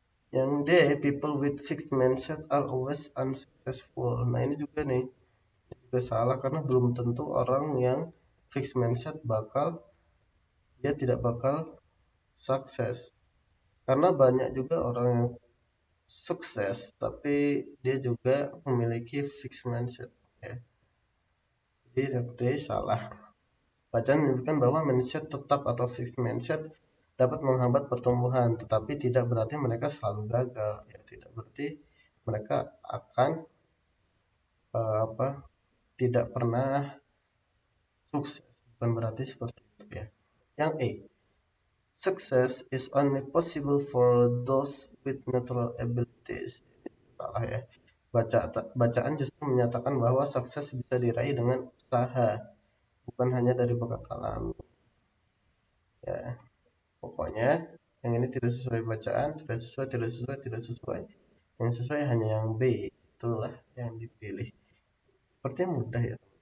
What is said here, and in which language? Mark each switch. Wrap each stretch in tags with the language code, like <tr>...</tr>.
<id>Yang D,</id> <en>people with fixed mindset are always unsuccessful.</en> <id>Nah, ini juga nih, juga salah karena belum tentu orang yang fixed mindset dia tidak bakal sukses. Karena banyak juga orang yang sukses tapi dia juga memiliki fixed mindset ya. Jadi yang D salah. Bacaan menyebutkan bahwa mindset tetap atau fixed mindset dapat menghambat pertumbuhan, tetapi tidak berarti mereka selalu gagal. Ya, tidak berarti mereka akan tidak pernah sukses. Bukan berarti seperti itu ya. Yang E,</id> <en>success is only possible for those with natural abilities.</en> <id>Salah ya. Bacaan justru menyatakan bahwa sukses bisa diraih dengan usaha, bukan hanya dari bakat alami. Ya, pokoknya yang ini tidak sesuai bacaan, tidak sesuai, tidak sesuai, tidak sesuai. Yang sesuai hanya yang B, itulah yang dipilih. Sepertinya mudah ya.</id>